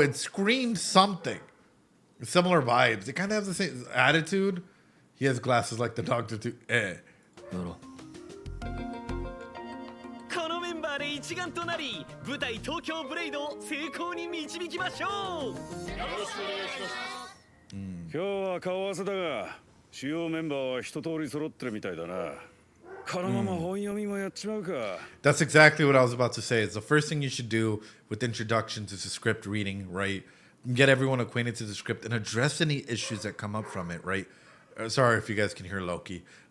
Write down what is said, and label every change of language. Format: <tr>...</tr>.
<en>It screams something. Similar vibes. It kind of has the same attitude. He has glasses like the doctor too.</en> <ja>よろ。このメンバーで一丸となり、舞台東京ブレイドを成功に導きましょう。今日は顔合わせだが、主要メンバーは一通り揃ってるみたいだな。このまま本読みもやっちまうか。</ja> <en>That's exactly what I was about to say. It's the first thing you should do with introductions is the script reading, right? Get everyone acquainted to the script and address any issues that come up from it, right? Sorry if you guys can hear Loki.</en>